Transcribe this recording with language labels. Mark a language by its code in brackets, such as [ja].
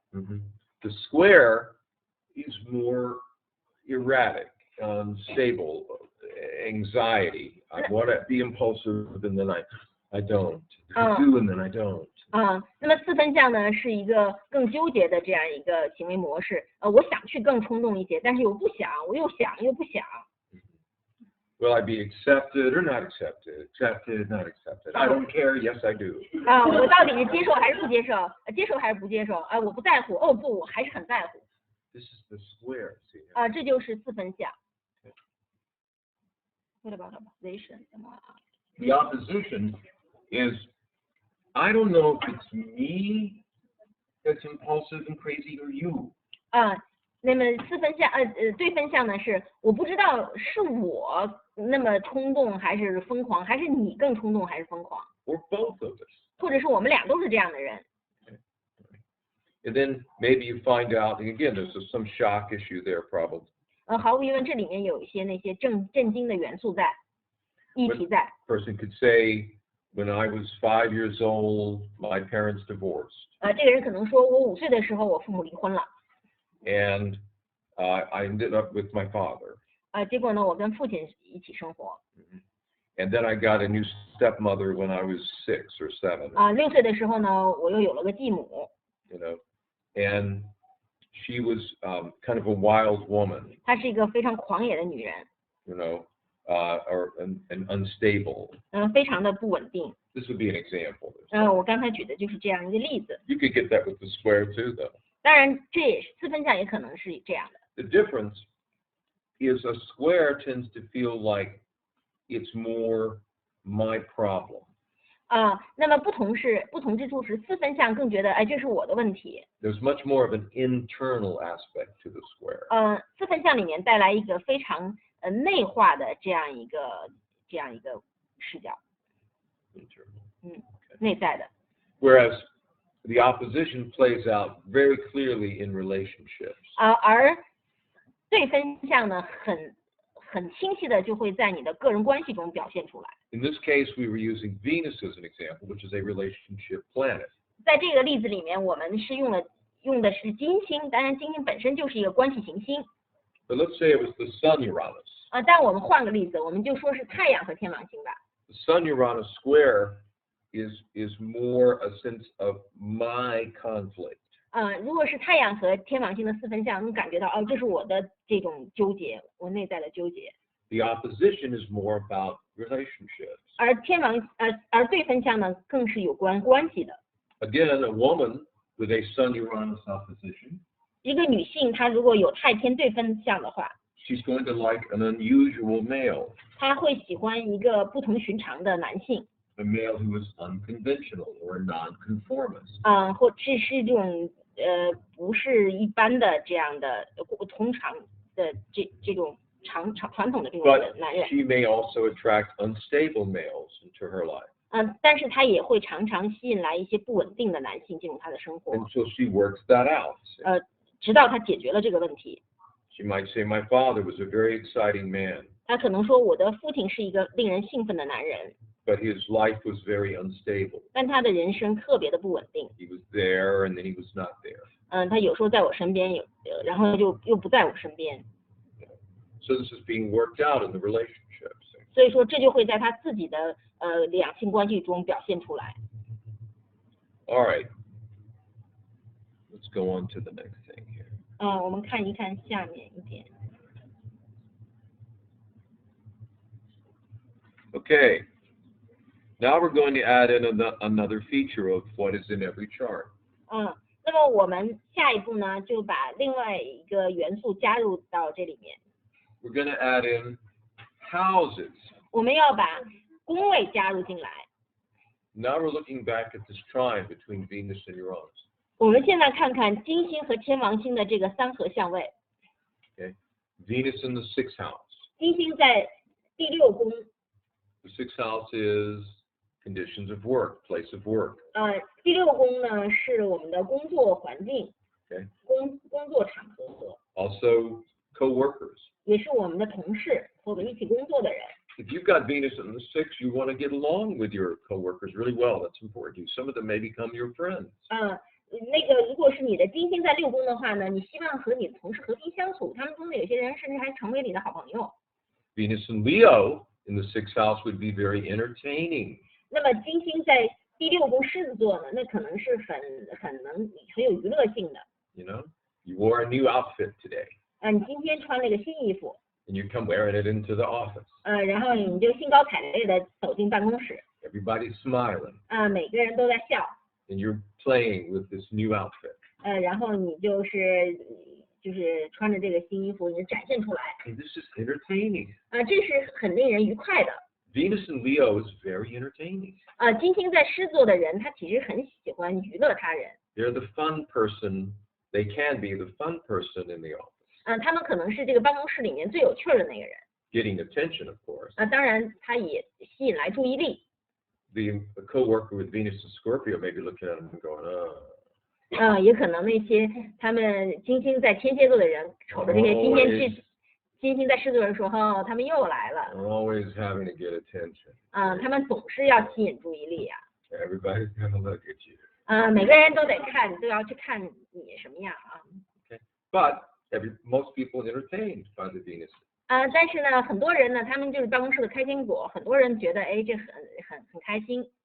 [en] The square is more erratic, unstable, anxiety. I want to be impulsive, and then I don't. I do, and then I don't. [zh] 那么四分相呢，是一个更纠结的这样一个行为模式。我想去更冲动一些，但是又不想，我又想又不想。 [en] Will I be accepted or not accepted? Accepted, not accepted. I don't care. Yes, I do. [zh] 我到底是接受还是不接受？接受还是不接受？我不在乎。不，我还是很在乎。 [en] This is the square. See? [zh] 这就是四分相。 [en] What about opposition? The opposition is, I don't know if it's me that's impulsive and crazy or you. [zh] 那么四分相对分相呢是我不知道是我那么冲动还是疯狂，还是你更冲动还是疯狂， [en] Or both of us. [zh] 或者是我们俩都是这样的人。 [en] And then maybe you find out, and again, there's some shock issue there probably. [zh] 毫无疑问，这里面有一些那些震惊的元素在，议题在。 [en] Person could say, when I was 5 years old, my parents divorced. [zh] 这个人可能说，我5岁的时候，我父母离婚了。 [en] And I ended up with my father. [zh] 结果呢，我跟父亲一起生活。 [en] And then I got a new stepmother when I was 6 or 7. [zh] 6岁的时候呢，我又有了个继母。 [en] You know, and she was kind of a wild woman. [zh] 她是一个非常狂野的女人。 [en] You know, and unstable. [zh] 非常的不稳定。 [en] This would be an example. [zh] 我刚才举的就是这样一个例子。 [en] You could get that with the square too, though. [zh] 当然，这也是四分相，也可能是这样的。 [en] The difference is a square tends to feel like it's more my problem. [zh] 那么不同之处是四分相更觉得，这是我的问题。 [en] There's much more of an internal aspect to the square. [zh] 四分相里面带来一个非常内化的这样一个视角。 [en] Internal. [zh] 内在的。 [en] Whereas the opposition plays out very clearly in relationships. [zh] 而对分相呢，很清晰的就会在你的个人关系中表现出来。 [en] In this case, we were using Venus as an example, which is a relationship planet. [zh] 在这个例子里面，我们是用的是金星，当然金星本身就是一个关系行星。 [en] But let's say it was the Sun Uranus. [zh] 但我们换个例子，我们就说是太阳和天王星吧。 [en] The Sun Uranus square is more a sense of my conflict. [zh] 如果是太阳和天王星的四分相，你感觉到这是我的这种纠结，我内在的纠结。 [en] The opposition is more about relationships. [zh] 而对分相呢，更是有关关系的。 [en] Again, a woman with a Sun Uranus opposition. [zh] 一个女性，她如果有太天对分相的话， [en] she's going to like an unusual male. 她会喜欢一个不同寻常的男性。 A male who is unconventional or nonconformist. [zh] 或者是这种不是一般的这样的通常的这种传统的这种男人。 [en] But she may also attract unstable males into her life. [zh] 但是她也会常常吸引来一些不稳定的男性进入她的生活。 [en] Until she works that out. [zh] 直到她解决了这个问题。 [en] She might say, "My father was a very exciting man." [zh] 她可能说，我的父亲是一个令人兴奋的男人。 [en] But his life was very unstable. [zh] 但他的人生特别的不稳定。 [en] He was there and then he was not there. [zh] 他有时候在我身边，然后又不在我身边。 [en] So this is being worked out in the relationships. [zh] 所以说，这就会在他自己的两性关系中表现出来。 [en] All right. Let's go on to the next thing here. [zh] 我们看一看下面一点。 [en] Okay. Now we're going to add in another feature of what is in every chart. [zh] 那么我们下一步呢，就把另外一个元素加入到这里面。 [en] We're going to add in houses. [zh] 我们要把宫位加入进来。 [en] Now we're looking back at this trine between Venus and Uranus. [zh] 我们现在看看金星和天王星的这个三合相位。 [en] Okay. Venus in the 6th house. [zh] 金星在第6宫。 [en] The 6th house is conditions of work, place of work. [zh] 第6宫呢是我们的工作环境。 [en] Okay. [zh] 工作场合。 [en] Also co-workers. [zh] 也是我们的同事，和我们一起工作的人。 [en] If you've got Venus in the 6th, you want to get along with your co-workers really well. That's important to you. Some of them may become your friends. [zh] 那个如果是你的金星在6宫的话呢，你希望和你的同事和平相处，他们中的有些人甚至还成为你的好朋友。 [en] Venus in Leo in the 6th house would be very entertaining. [zh] 那么金星在第6宫狮子座呢，那可能是很有娱乐性的。 [en] You know, you wore a new outfit today. [zh] 你今天穿了一个新衣服。 [en] And you come wearing it into the office. [zh] 然后你就兴高采烈的走进办公室。 [en] Everybody's smiling. [zh] 每个人都在笑。 [en] And you're playing with this new outfit. [zh] 然后你就是穿着这个新衣服，你展现出来。 [en] And this is entertaining. [zh] 这是很令人愉快的。 [en] Venus in Leo is very entertaining. [zh] 金星在狮子座的人，他其实很喜欢娱乐他人。 [en] They're the fun person. They can be the fun person in the office. [zh] 他们可能是这个办公室里面最有趣的那个人。 [en] Getting attention, of course. [zh] 当然，他也吸引来注意力。 [en] The co-worker with Venus in Scorpio may be looking at him and going, [zh] 也可能那些他们金星在天蝎座的人，瞅着这些金星在狮子座的人说，他们又来了。 [en] Always having to get attention. [zh] 他们总是要吸引注意力呀。 [en] Everybody's gonna look at you. [zh] 每个人都得看，都要去看你什么样啊。 [en] Okay. But most people entertained by the Venus. [zh] 但是呢，很多人呢，他们就是办公室的开心果，很多人觉得，这很开心。